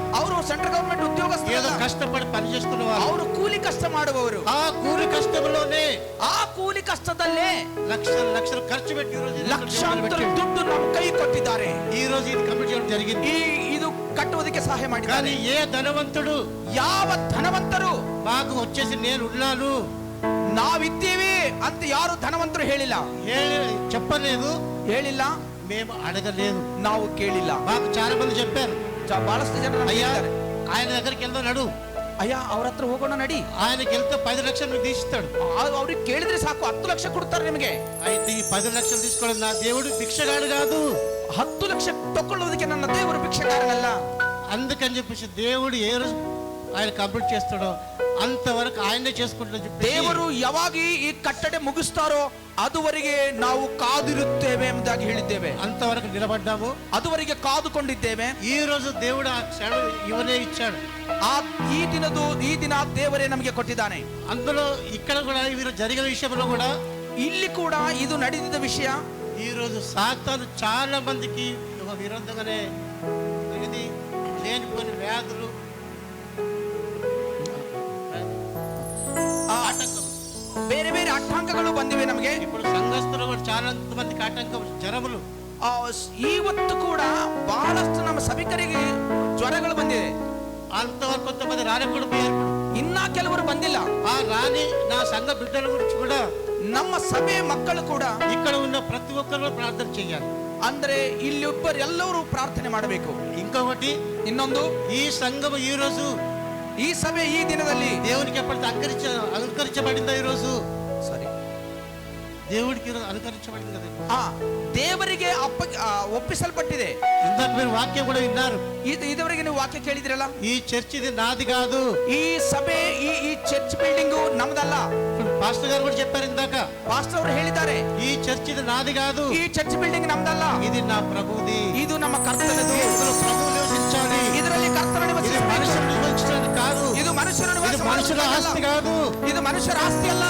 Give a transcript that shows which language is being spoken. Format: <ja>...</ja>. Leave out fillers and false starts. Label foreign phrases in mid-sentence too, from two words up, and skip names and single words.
<kn>ಅವರು</kn> <en>central government</en> <te>ఏదో</te> <kn>ಉದ್ಯೋಗಸ್ಥರಲ್ಲ,</kn> <te>కష్టపడి పని చేస్తున్న వాళ్ళు.</te> <kn>ಅವರು ಕೂಲಿ ಕಷ್ಟ ಮಾಡುವವರು.</kn> <te>ఆ కూలి కష్టంలోనే</te> <kn>ಆ ಕೂಲಿ ಕಷ್ಟದಲ್ಲೇ</kn> <te>లక్షలు లక్షలు ఖర్చు పెట్టి ఈ రోజు ఇది</te> <kn>ಲಕ್ಷಾಂತರ ದುಡ್ಡು ನಮ್ಮ ಕೈ ಕೊಟ್ಟಿದ್ದಾರೆ.</kn> <te>ఈ రోజు ఇది కంప్లీట్ చేయడం జరిగింది.</te> <kn>ಇದು కట్టుವುದಕ್ಕೆ ಸಹಾಯ</kn> <te>కానీ</te> <kn>ಮಾಡಿದ್ದಾರೆ.</kn> <te>ఏ ధనవంతుడు</te> <kn>ಯಾವ ಧನವಂತರು</kn> <te>మాకు వచ్చేసి నేను ఉన్నాను</te> <kn>ನಾವಿದ್ದೀವಿ ಅಂತ ಯಾರು ಧನವಂತರು ಹೇಳಿಲ್ಲ,</kn> <te>చెప్పలేదు,</te> <kn>ಹೇಳಿಲ್ಲ,</kn> <te>మేము అడగలేదు.</te> <kn>ನಾವು ಕೇಳಿಲ್ಲ.</kn> <te>మాకు చాలా మంది చెప్పారు,</te> <kn>ಬಹಳಷ್ಟು ಜನ ನಮ್ಗೆ</kn> <te>అయ్యా</te> <kn>ಹೇಳ್ತಾರೆ,</kn> <te>ఆయన దగ్గరికి వెళ్దాం నడు,</te> <kn>ಅಯ್ಯ ಅವ್ರ ಹತ್ರ ಹೋಗೋಣ ನಡಿ,</kn> <te>ఆయనకి వెళ్తే 10 లక్షలు తీసిస్తాడు.</te> <kn>ಅವ್ರಿಗೆ ಕೇಳಿದ್ರೆ ಸಾಕು 10 ಲಕ್ಷ ಕೊಡ್ತಾರೆ ನಿಮಗೆ.</kn> <te>అయితే ఈ 10 లక్షలు తీసుకోవడం నా దేవుడు భిక్షగాడు కాదు.</te> <kn>10 ಲಕ್ಷ ತಕೊಳ್ಳೋದಕ್ಕೆ ನನ್ನ ದೇವರು ಭಿಕ್ಷೆಗಾರನಲ್ಲ.</kn> <te>అందుకని చెప్పేసి దేవుడు ఏ రోజు ఆయన కంప్లీట్ చేస్తాడో అంతవరకు ఆయనే చేసుకుంటాడని చెప్పి</te> <kn>ದೇವರು ಯಾವಾಗ ಈ ಕಟ್ಟಡೆ ಮುಗಿಸ್ತಾರೋ ಅದುವರೆಗೆ ನಾವು ಕಾದಿರುತ್ತೇವೆ ಎಂಬುದಾಗಿ ಹೇಳಿದ್ದೇವೆ.</kn> <te>అంతవరకు నిలబడ్డాము.</te> <kn>ಅದುವರೆಗೆ ಕಾದುಕೊಂಡಿದ್ದೇವೆ.</kn> <te>ఈ రోజు దేవుడు ఆ క్షణం ఇవనే ఇచ్చాడు.</te> <kn>ಈ ದಿನ ದೇವರೇ ನಮಗೆ ಕೊಟ್ಟಿದ್ದಾನೆ.</kn> <te>అందులో ఇక్కడ కూడా ఇవి జరిగిన విషయంలో కూడా</te> <kn>ಇಲ್ಲಿ ಕೂಡ ಇದು ನಡೆದಿದ್ದ ವಿಷಯ.</kn> <te>ఈ రోజు సాతాను చాలా మందికి విరోధంగానే ఇది లేనిపోయిన వ్యాధులు,</te> <kn>ಬೇರೆ ಬೇರೆ ಆಟಂಕಗಳು ಬಂದಿವೆ ನಮಗೆ.</kn> <te>ఇప్పుడు సంఘస్థులు కూడా చాలా మందికి ఆటంకం, జ్వరములు.</te> <kn>ಇವತ್ತು ಕೂಡ ಬಹಳಷ್ಟು ನಮ್ಮ ಸಭಿಕರಿಗೆ ಜ್ವರಗಳು ಬಂದಿದೆ.</kn> <te>అంతవరకు కొంతమంది రానికూడా పోయారు.</te> <kn>ಇನ್ನ ಕೆಲವರು ಬಂದಿಲ್ಲ.</kn> <te>ఆ రాని నా సంఘ బిడ్డల గురించి కూడా</te> <kn>ನಮ್ಮ ಸಭೆ ಮಕ್ಕಳು ಕೂಡ</kn> <te>ఇక్కడ ఉన్న ప్రతి ఒక్కరు ప్రార్థన చేయాలి.</te> <kn>ಅಂದ್ರೆ ಇಲ್ಲೊಬ್ಬರು ಎಲ್ಲರೂ ಪ್ರಾರ್ಥನೆ ಮಾಡಬೇಕು.</kn> <te>ఇంకొకటి,</te> <kn>ಇನ್ನೊಂದು,</kn> <te>ఈ సంఘం ఈ రోజు</te> <kn>ಈ ಸಭೆ ಈ ದಿನದಲ್ಲಿ</kn> <te>దేవునికి ఎప్పటికీ అనుకరించబడిందా? ఈ రోజు</te> <kn>ಸಾರಿ</kn> <te>దేవుడికి ఈరోజు అనుకరించబడింది కదా.</te> <kn>ದೇವರಿಗೆ ಒಪ್ಪಿಸಲ್ಪಟ್ಟಿದೆ.</kn> <te>ఇందాక మీరు వాక్యం కూడా విన్నారు.</te> <kn>ಇದುವರೆಗೆ ನೀವು ವಾಕ್ಯ ಕೇಳಿದ್ರಲ್ಲ,</kn> <te>ఈ చర్చ్ ఇది నాది కాదు,</te> <kn>ಈ ಸಭೆ ಈ</kn> <en>church building</en> <kn>ನಮ್ದಲ್ಲ.</kn> <te>పాస్టర్ గారు కూడా చెప్పారు ఇందాక.</te> <kn>ಪಾಸ್ಟರ್ ಅವರು ಹೇಳಿದ್ದಾರೆ,</kn> <te>ఈ చర్చ్ ఇది నాది కాదు,</te> <kn>ಈ</kn> <en>church building</en> <kn>ನಮ್ದಲ್ಲ,</kn> <te>ఇది నా ప్రభుది,</te> <kn>ಇದು ನಮ್ಮ ಕರ್ತನದು.</kn> <te>ఇందులో ప్రభువు నివసించాలి.</te> <kn>ಇದರಲ್ಲಿ ಕರ್ತನ</kn> <te>ఇది</te> <kn>ನಿವಾಸ</kn> <te>మనుషులు నివసించడానికి కాదు,</te> <kn>ಇದು ಮನುಷ್ಯರ</kn> <te>ఇది</te> <kn>ನಿವಾಸ</kn> <te>మనుషుల ఆస్తి కాదు,</te> <kn>ಇದು ಮನುಷ್ಯರ ಆಸ್ತಿ ಅಲ್ಲ,</kn>